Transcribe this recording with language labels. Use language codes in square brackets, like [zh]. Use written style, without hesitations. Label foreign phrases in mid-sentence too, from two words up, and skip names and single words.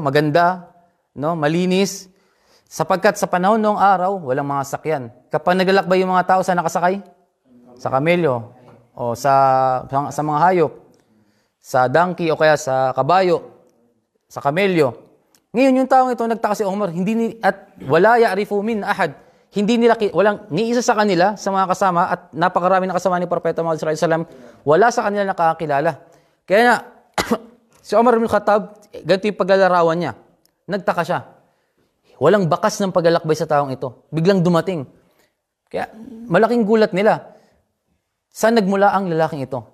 [tl] Maganda, no? Malinis. Sapagkat sa panahon noong araw, walang mga sakyan. Kapag naglalakbay yung mga tao, saan nakasakay? Sa kamelyo, o sa mga hayop, sa donkey, o kaya sa kabayo, sa kamelyo. Ngayon, yung taong ito, nagtaka si Umar, at [ar] ولا يعرف من أحد. [tl] Walang ni isa sa kanila, sa mga kasama, at napakarami na kasama ni Propeta Muhammad [ar] صلى الله عليه وسلم, [tl] wala sa kanila nakakakilala. Kaya na, si Umar ibn Khattab, ganito yung paglalarawan niya. Nagtaka siya. Walang bakas ng paglalakbay sa taong ito. Biglang dumating. Kaya malaking gulat nila. Saan nagmula ang lalaking ito?